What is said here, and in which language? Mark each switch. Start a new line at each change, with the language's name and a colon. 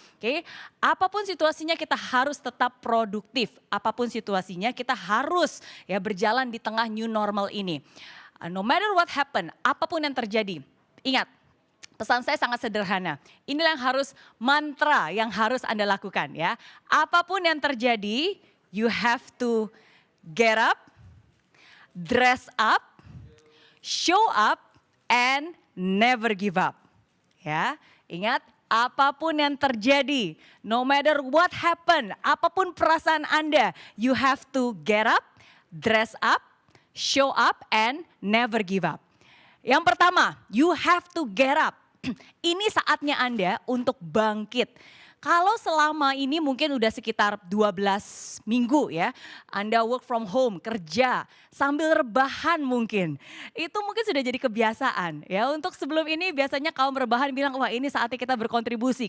Indonesian: Oke, apapun situasinya kita harus tetap produktif. Apapun situasinya kita harus ya berjalan di tengah new normal ini.
English: No matter what happen,
Indonesian: apapun yang terjadi, ingat, pesan saya sangat sederhana. Inilah yang harus mantra yang harus Anda lakukan ya. Apapun yang terjadi,
English: you have to get up, dress up, show up, and never give up.
Indonesian: Ya, ingat apapun yang terjadi,
English: no matter what happen,
Indonesian: apapun perasaan Anda,
English: you have to get up, dress up, show up, and never give up.
Indonesian: Yang pertama,
English: you have to get up.
Indonesian: Ini saatnya Anda untuk bangkit. Kalau selama ini mungkin udah sekitar 12 minggu ya, Anda
English: work from home,
Indonesian: kerja, sambil rebahan mungkin. Itu mungkin sudah jadi kebiasaan ya. Untuk sebelum ini biasanya kaum rebahan bilang, wah ini saatnya kita berkontribusi.